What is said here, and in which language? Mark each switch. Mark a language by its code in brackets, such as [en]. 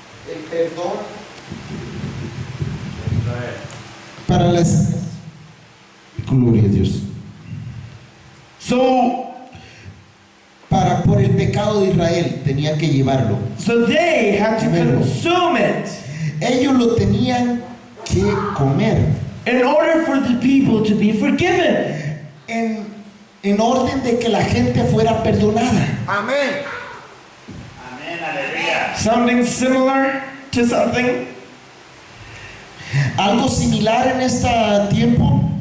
[es] el perdón, para las gloria a Dios, [en] So [es] por el pecado de Israel tenía que llevarlo. [en] they had to consume it [es] Ellos lo tenían que comer [en] in order for the people to be forgiven. [es] en orden de que la gente fuera perdonada. Amén. [en] Sounding similar to something? [es] Algo similar en este tiempo.